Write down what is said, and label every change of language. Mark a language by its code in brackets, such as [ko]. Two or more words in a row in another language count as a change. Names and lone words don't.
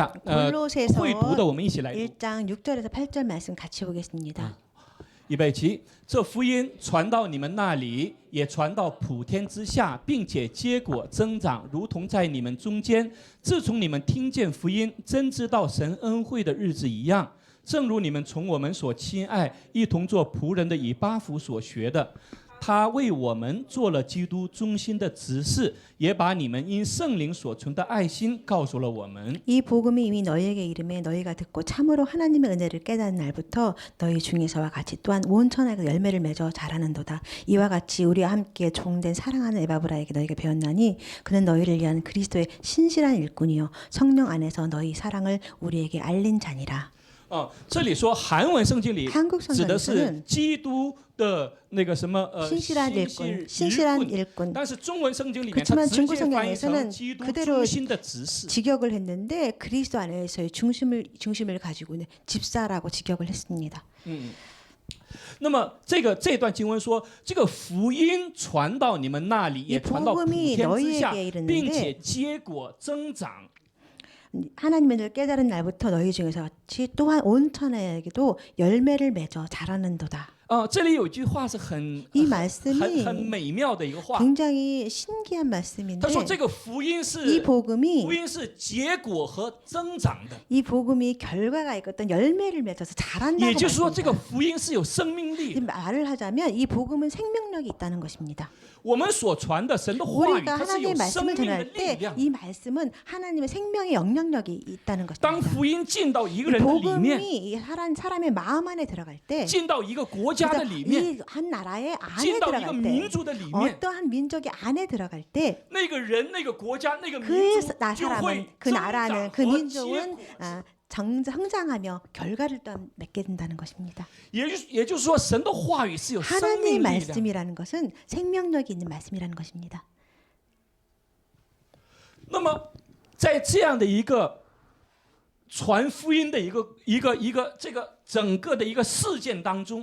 [ko] 골로새서 [zh] 会读的我们一起来读。 [ko] 1장 6절에서 8절 말씀 같이 보겠습니다. [zh] 预备起，这福音传到你们那里，也传到普天之下，并且结果增长，如同在你们中间。自从你们听见福音，真知道神恩惠的日子一样，正如你们从我们所亲爱、一同做仆人的以巴弗所学的。他为我们做了基督中心的执事，也把你们因圣灵所存的爱心告诉了我们。 [ko] 이 복음이 이미 너희에게 이름에 너희가 듣고 참으로 하나님의 은혜를 깨닫는 날부터 너희 중에서와 같이 또한 온 천하에 열매를 맺어 자라는도다. 이와 같이 우리와 함께 종된 사랑하는 에바브라에게 너희가 배웠나니 그는 너희를 위한 그리스도의 신실한 일꾼이요 성령 안에서 너희 사랑을 우리에게 알린 자니라. [zh] 这里说韩文圣经里 [ko] 한국 [zh] 指的是 [ko] 성경에서는 [zh] 基督的那个什么 [ko] 신실한 일꾼. [zh] 但是中文圣经里面 [ko] 그렇지만 [zh] 它直接 [ko] 중국 [zh] 翻译成 [ko] 성경에서는 [zh] 基督 [ko] 그대로 [zh] 中心的执事。 [ko] 직역을 했는데 그리스도 안에서의 중심을 가지고 있는 집사라고 직역을 했습니다. [zh] 那么这段经文说，这个福音传到你们那里，也传到普天之下，并且结果增长。 [ko] 하나님의 을 깨달은 날부터 너희 중에서 같이 또한 온 천하에게도 열매를 맺어 자라는도다. [zh] 这里有一句话是很 [ko] 이 말씀이 [zh] 很美妙的一个话。 [ko] 굉장히 신기한 말씀인데 [zh] 他说这个福音 [ko] 이 [zh] 是 [ko] 복음이 [zh] 福音是结果和增长的， [ko] 이 복음이 결과가 있고 어떤 열매를 맺어서 자란다고 [zh] 也就是说这个 [ko] 말씀합니다. [zh] 福音是有生命力 [ko] 이 [zh] 的。 [ko] 말을 하자면 이 복음은 생명력이 있다는 것입니다. [zh] 我们所传的神的话语， [ko] 우리가 [zh] 它是有 [ko] 하나님의 [zh] 生 [ko] 말씀을 [zh] 命的 [ko] 전할 [zh] 力 [ko] 때 [zh] 量。 [ko] 이 말씀은 하나님의 생명의 영향력이 있다는 [zh] 当 [ko] 것입니다. [zh] 福音进到一个 [ko] 이 [zh] 人的里面， [ko] 복음이 이 사람의 마음 안에 들어갈 때 [zh] 进到一个国家的里面， [ko] 이 한 나라의 안에 [zh] 进到一个 [ko] 들어갈 [zh] 民 [ko] 때 [zh] 族的里面， [ko] 어떠한 민족이 안에 들어갈 때 [zh] 那个人、那个国家、那个 [ko] 그 [zh] 民族 [ko] 나 [zh] 就 [ko] 사람은 [zh] 会 [ko] 그 [zh] 增 [ko] 나라는 [zh] 长 [ko] 그 [zh] 和结 [ko] 민족은 [zh] 果。 [ko] 성장하며 결과를 또한 맺게 된다는 것입니다. [zh] 也就是说，神的话语是有生 [ko] 하나님의 [zh] 命力的。 [ko] 말씀이라는 것은 생명력이 있는 말씀이라는 것입니다. [zh] 那么，在这样的一个传福音的一个这个整个的一个事件当中，